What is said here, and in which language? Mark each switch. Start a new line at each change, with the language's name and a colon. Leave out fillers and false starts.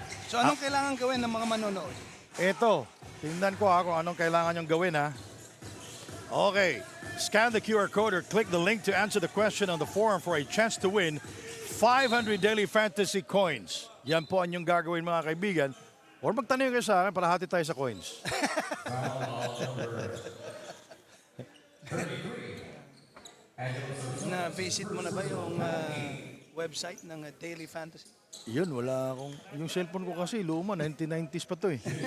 Filipino: So anong kailangan gawin ng mga manonood? Ito, tingnan ko kung anong kailangan nyong gawin, ha? Okay.
English: Scan the QR code or click the link to answer the question on the forum for a chance to win 500 daily fantasy coins.
Filipino: Yan po ang inyong gagawin, mga kaibigan. Or magtanong kayo sa akin para hati tayo sa coins. Na-visit mo na ba yung website ng Daily Fantasy? Yun, wala akong... Yung cellphone ko kasi, luma, 1990s pa to eh.